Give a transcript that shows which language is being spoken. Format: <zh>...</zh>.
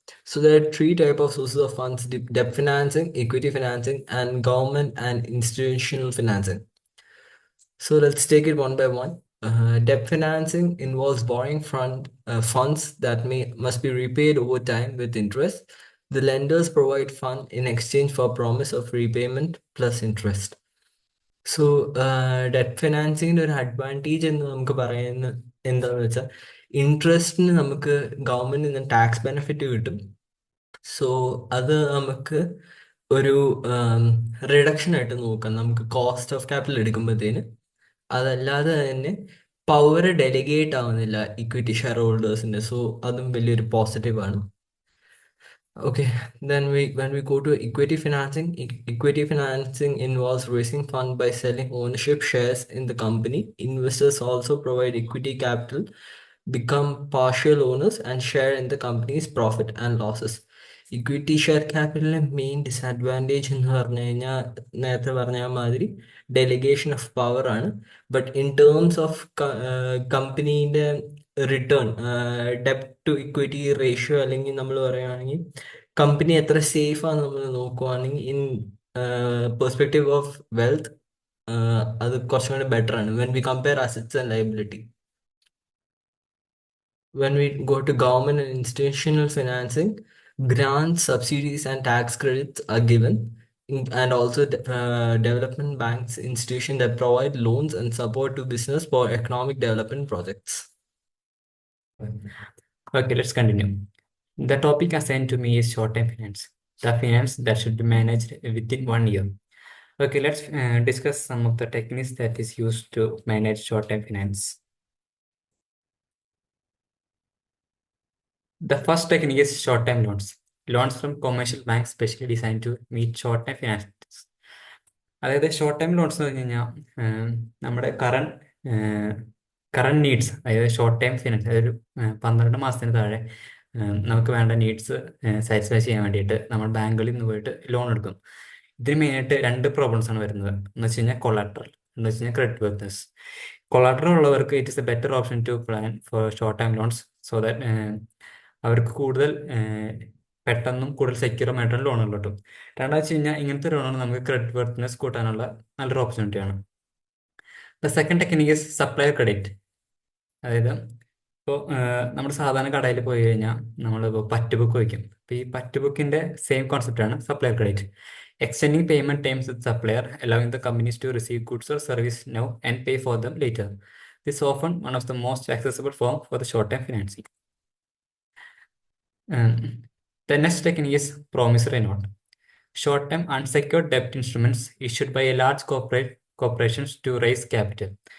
<en>So there are three type of sources of funds: debt financing, equity financing, and government and institutional financing. So let's take it one by one. Debt financing involves borrowing funds that must be repaid over time with interest. The lenders provide fund in exchange for promise of repayment plus interest.</en> <ml>So debt ഫിനാൻസിങ്ങിന്റെ ഒരു advantage എന്ന് നമുക്ക് പറയുന്നത് എന്താണെന്ന് വെച്ചാൽ ഇൻട്രസ്റ്റിന് നമുക്ക് ഗവൺമെന്റിൽ നിന്ന് tax benefit കിട്ടും. സോ അത് നമുക്ക് ഒരു റിഡക്ഷൻ ആയിട്ട് നോക്കാം. നമുക്ക് കോസ്റ്റ് ഓഫ് ക്യാപിറ്റൽ എടുക്കുമ്പോഴത്തേന് അതല്ലാതെ തന്നെ പവർ ഡെലിഗേറ്റ് ആവുന്നില്ല ഇക്വിറ്റി ഷെയർ ഹോൾഡേഴ്സിന്റെ. സോ അതും വലിയൊരു പോസിറ്റീവ് ആണ്.</ml> <en>Okay, then when we go to equity financing, equity financing involves raising fund by selling ownership shares in the company. Investors also provide equity capital, become partial owners, and share in the company's profit and losses.</en> <ml>Equity share ക്യാപിറ്റലിലെ main disadvantage എന്ന് പറഞ്ഞു കഴിഞ്ഞാൽ നേരത്തെ പറഞ്ഞ മാതിരി delegation of power ആണ്.</ml> <en>but in terms of കമ്പനീൻ്റെ return, ഡെപ്റ്റ് to equity ratio</en> <ml>അല്ലെങ്കിൽ നമ്മൾ പറയുകയാണെങ്കിൽ കമ്പനി എത്ര സേഫ് ആണ് നമ്മൾ നോക്കുവാണെങ്കിൽ</ml> <en>in perspective of wealth</en> <ml>അത് കുറച്ചും കൂടി ബെറ്റർ ആണ്</ml> <en>When we compare assets and liability. When we go to government and institutional financing, grants, subsidies, and tax credits are given, and also development banks, institutions that provide loans and support to business for economic development projects. Okay, let's continue. The topic assigned to me is short-term finance, the finance that should be managed within 1 year. Okay, let's discuss some of the techniques that is used to manage short-term finance. The first technique is short-term loans. Loans from commercial banks specially designed to meet short-term finance needs.</en> <ml>അതായത് short time loans എന്ന് പറഞ്ഞു കഴിഞ്ഞാൽ നമ്മുടെ current needs, അതായത് short time finance, അതായത് 12 മാസത്തിന് താഴെ നമുക്ക് വേണ്ട നീഡ്സ് സാറ്റിസ്ഫൈ ചെയ്യാൻ വേണ്ടിയിട്ട് നമ്മൾ ബാങ്കുകളിൽ നിന്ന് പോയിട്ട് ലോൺ എടുക്കും. ഇതിന് മെയിനായിട്ട് രണ്ട് പ്രോബ്ലംസ് ആണ് വരുന്നത്. എന്ന് വെച്ച് കഴിഞ്ഞാൽ കൊളാട്രൽ, എന്ന് വെച്ച് കഴിഞ്ഞാൽ ക്രെഡിറ്റ് വർത്തനസ്. കൊളാട്രൽ ഉള്ളവർക്ക്</ml> <en>it is a better option to plan for short time loans, so that</en> <ml>അവർക്ക് കൂടുതൽ പെട്ടെന്നും കൂടുതൽ സെക്യൂറുമായിട്ടുള്ള ലോണുകൾ കിട്ടും. രണ്ടാം വെച്ച് കഴിഞ്ഞാൽ ഇങ്ങനത്തെ ലോണാണ് നമുക്ക് ക്രെഡിറ്റ് വർത്തിനെസ് കൂട്ടാനുള്ള നല്ലൊരു ഓപ്പർച്യൂണിറ്റിയാണ്.</ml> <en>The second technique is supplier credit.</en> <ml>അതായത് ഇപ്പോൾ നമ്മൾ സാധാരണ കടയിൽ പോയി കഴിഞ്ഞാൽ നമ്മളിപ്പോൾ പറ്റ് ബുക്ക് വയ്ക്കും. അപ്പോൾ ഈ പറ്റ് ബുക്കിൻ്റെ same കോൺസെപ്റ്റാണ് supplier credit.</ml> <en>Extending payment times with supplier, allowing the companies to receive goods or service now and pay for them later. This is often one of the most accessible form for the short-term financing. The next technique is promissory note. Short-term unsecured debt instruments issued by a large corporations to raise capital.</en>